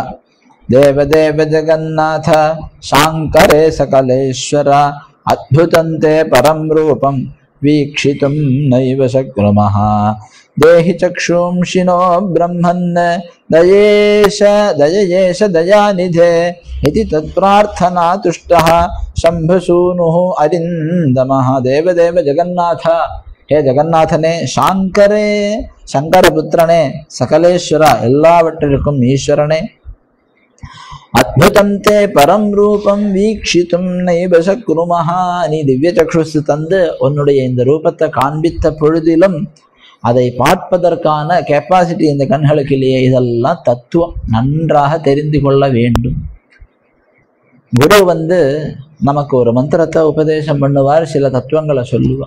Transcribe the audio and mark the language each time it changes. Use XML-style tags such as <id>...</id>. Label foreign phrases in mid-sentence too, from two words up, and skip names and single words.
<sa>देवदेव जगन्नाथ शाङ्करे सकलेश्वर अद्भुतन्ते परं रूपं वीक्षितुं नैव शक्नुमः देहि चक्षूंषि नो ब्रह्मन् दयेश दयानिधे इति तत्प्रार्थना तुष्टः शंभुसूनुः अरिन्दमः. देवदेव जगन्नाथ,</sa> <ta>ஹே ஜெகந்நாதனே,</ta> <sa>शांकरे</sa> <ta>சங்கர புத்திரனே,</ta> <sa>सकलेश्वर</sa> <ta>எல்லாவற்றிருக்கும் ஈஸ்வரனே,</ta> <sa>अद्भुतं ते परम रूपम वीक्षितुम नैव शक्नुमः.</sa> <ta>நீ</ta> <sa>दिव्य चक्षुस्</sa> <ta>தந்து உன்னுடைய இந்த ரூபத்தை காண்பித்த பொழுதிலும் அதை பார்ப்பதற்கான கெப்பாசிட்டி இந்த கண்களுக்கு இல்லையே. இதெல்லாம் தத்துவம் நன்றாக தெரிந்து கொள்ள வேண்டும். குரு நமக்கு ஒரு மந்திரத்தை உபதேசம் பண்ணுவார், சில தத்துவங்களை சொல்லுவார்.</ta>